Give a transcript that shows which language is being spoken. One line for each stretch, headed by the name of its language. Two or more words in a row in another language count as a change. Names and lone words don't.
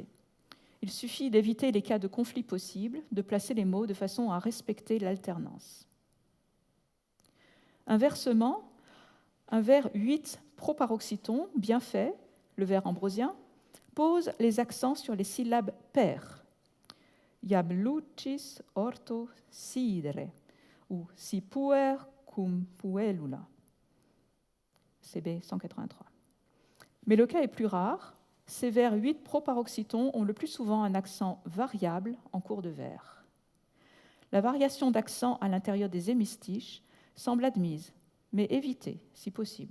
French: Il suffit d'éviter les cas de conflit possibles, de placer les mots de façon à respecter l'alternance. Inversement, un vers 8 proparoxytons bien fait, le vers ambrosien, pose les accents sur les syllabes paires.
Latin: Iam lucis orto sidere, ou si puer cum puellula.
French: CB 183. Mais le cas est plus rare. Ces vers 8 proparoxytons ont le plus souvent un accent variable en cours de vers. La variation d'accent à l'intérieur des hémistiches semble admise, mais évitée si possible.